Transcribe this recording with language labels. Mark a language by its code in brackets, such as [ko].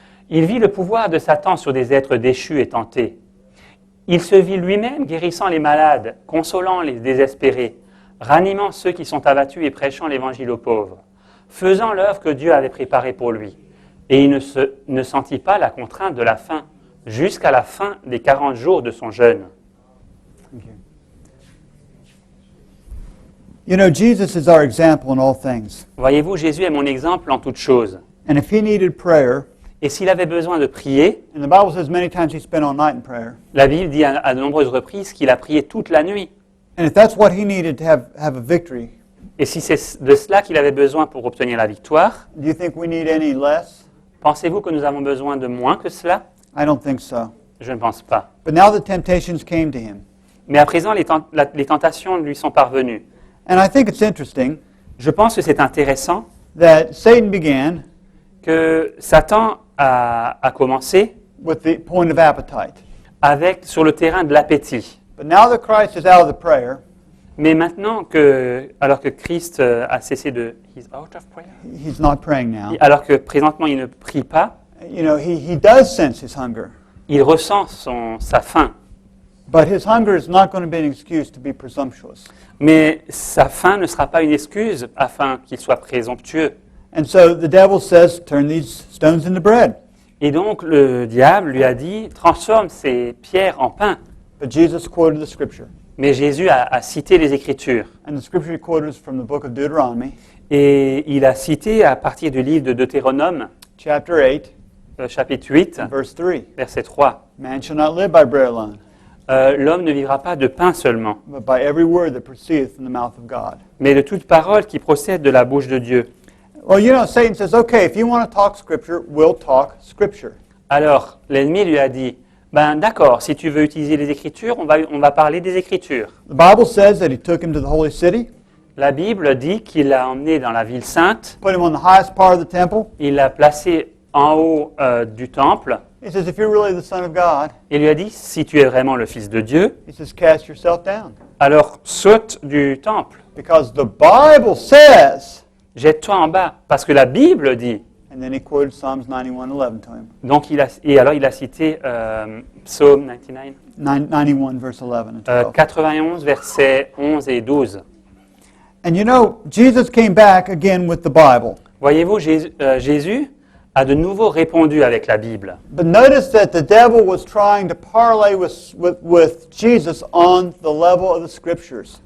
[fr] Il vit le pouvoir de Satan sur des êtres déchus et tentés. Il se vit lui-même guérissant les malades, consolant les désespérés, ranimant ceux qui sont abattus et prêchant l'évangile aux pauvres, faisant l'œuvre que Dieu avait préparée pour lui. Et il ne sentit pas la contrainte de la faim, jusqu'à la fin des 40 jours de son jeûne. [en] Thank you. You know, Jesus is our example in all things. [fr] Voyez-vous, Jésus est mon exemple en toutes choses. [en] And if he needed prayer, [fr] Et s'il avait besoin de prier, [en] and the Bible says many times he spent all night in prayer, [fr] la Bible dit à de nombreuses reprises qu'il a prié toute la nuit. [en] and if that's what he needed to have a victory, [fr] Et si c'est de cela qu'il avait besoin pour obtenir la victoire, [en] do you think we need any less? [fr] pensez-vous que nous avons besoin de moins que cela? [en] I don't think so. [fr] Je ne pense pas. [en] But now the temptations came to him. [fr] Mais à présent, les tentations lui sont parvenues. [en] And I think it's interesting [fr] Je pense que c'est intéressant [en] that Satan began [fr] que Satan a commencé [en] with the point of appetite. [fr] sur le terrain de l'appétit. [en] But now that Christ is out of the prayer, [fr] Mais maintenant alors que Christ a cessé de... [en] He's out of prayer. he's not praying now. [fr] Alors que présentement il ne prie pas, [en] You know, he does sense his hunger. [fr] il ressent sa faim. [en] But his hunger is not going to be an excuse to be presumptuous. [fr] Mais sa faim ne sera pas une excuse afin qu'il soit présomptueux. [en] And so the devil says, turn these stones into bread. [fr] Et donc le diable lui a dit, transforme ces pierres en pain. [en] But Jesus quoted the scripture. [fr] Mais Jésus a cité les Écritures. [en] And the scripture he quoted is from the book of Deuteronomy, [fr] Et il a cité à partir du livre de Deutéronome, [en] chapter 8, [fr] chapitre 8, [en] verse 3. [fr] verset 3. [en] Man shall not live by bread alone, [fr] L'homme ne vivra pas de pain seulement, [en] but by every word that proceedeth from the mouth of God. [fr] mais de toute parole qui procède de la bouche de Dieu. [en] Well, you know, Satan says, okay, if you want to talk scripture, we'll talk scripture. [fr] Alors, l'ennemi lui a dit, ben d'accord, si tu veux utiliser les Écritures, on va parler des Écritures. [en] The Bible says that he took him to the holy city, [fr] La Bible dit qu'il l'a emmené dans la ville sainte, [en] put him on the highest part of the temple. [fr] il l'a placé en haut du temple, [en] He says, if you're really the Son of God, [fr] et lui a dit, si tu es vraiment le Fils de Dieu, [en] he says, cast yourself down. [fr] alors saute du temple, [en] Because the Bible says, [fr] jette-toi en bas, parce que la Bible dit. [en] and then he quoted Psalms 91:11 to him. [fr] Donc alors il a cité Psaume 99, [en] 91 verse 11 and 12. [fr] 91, versets 11 et 12. [en] And you know, Jesus came back again with the Bible. [fr] Voyez-vous, Jésus a de nouveau répondu avec la Bible. [en] But notice that the devil was trying to parlay with Jesus on the level of the Scriptures.